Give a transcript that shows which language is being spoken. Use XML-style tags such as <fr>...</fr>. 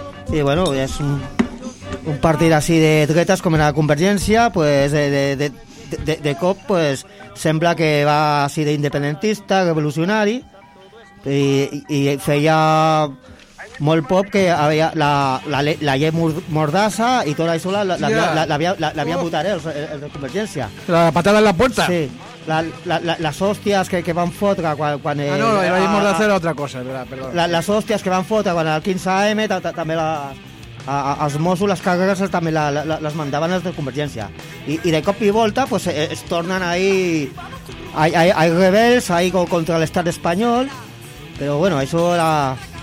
<ca>I bueno, és un partit així de dretes com era la Convergència, pues, de cop pues, sembla que va així d'independentista, revolucionari, i feia molt poc que havia la llei mordassa i tota això l'havia votat el de Convergència.</ca> <es>La patada en la puerta?</es> <ca>Sí, les hòsties que van fotre quan... Ah, no, la llei mordassa era altra cosa, perdó. Les hòsties que van fotre quan el 15M, també els Mossos, les càrregues, també les mandaven els de Convergència. I de cop i volta, pues, es tornen ahí...</ca> <es>Hay</es> <ca>rebels ahí contra l'estat espanyol, però bueno, això era...</ca>